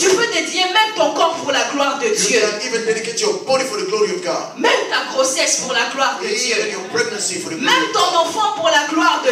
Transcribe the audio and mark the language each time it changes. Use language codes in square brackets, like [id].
[fr] Tu peux dédier même ton corps pour la gloire de [en] You [fr] Dieu. [en] can even dedicate your body for the glory of God. [fr] Même ta grossesse pour la gloire de [en] Even [fr] Dieu. [en] your pregnancy for the glory [fr] Même [en] of [fr] ton [en] God. [fr] enfant pour la gloire de